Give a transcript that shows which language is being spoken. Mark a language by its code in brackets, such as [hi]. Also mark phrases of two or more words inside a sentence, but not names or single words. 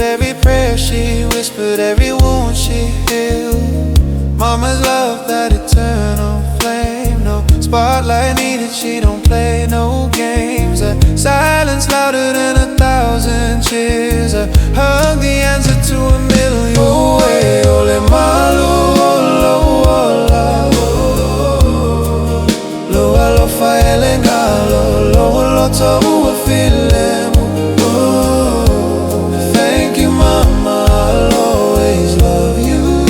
[en] Every prayer she whispered, every wound she healed. Mama's love, that eternal flame. No spotlight needed, she don't play no games. A silence louder than 1,000 cheers. A hug, the answer to a million. Oh, hey, [sm] ole malu, Alofa e lengalo, lo loto ua filemu [en] Thank you mama, I'll always love you